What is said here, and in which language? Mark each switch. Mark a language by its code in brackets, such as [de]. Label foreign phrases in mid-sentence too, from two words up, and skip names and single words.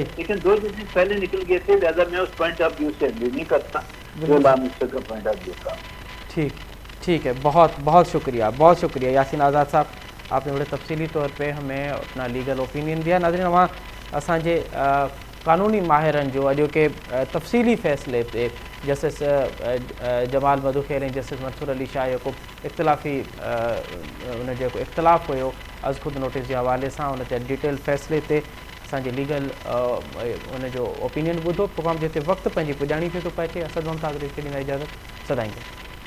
[ur] لیکن 2 ججز پہلے نکل گئے تھے لہٰذا میں اس [en] point of view [ur] سے اگری نہیں کرتا جو [en] law minister [ur] کا [en] point of view [ur] تھا. ٹھیک ہے. بہت شکریہ یاسین آزاد صاحب. آپ نے بڑے تفصیلی طور پہ ہمیں اپنا [en] legal opinion [ur] دیا. [sd] ناظرین وہاں اسانجے قانونی ماہرن جو اجو کے تفصیلی فیصلے تے جسٹس جمال مدو خیل ऐं जस्टिस मंसूर अली शाह जेको इख़्तिलाफ़ी उन जेको इख़्तिलाफ़ हुयो अज़ खुद नोटिस जे हवाले सां उन ते डिटेल फ़ैसिले ते असांजे लीगल उन जो ओपिनियन ॿुधो. प्रोग्राम जिते वक़्तु पंहिंजी पुॼाणी थिए थो पहुचे. असद ममताज़ ॾींदा इजाज़त. सदाईं.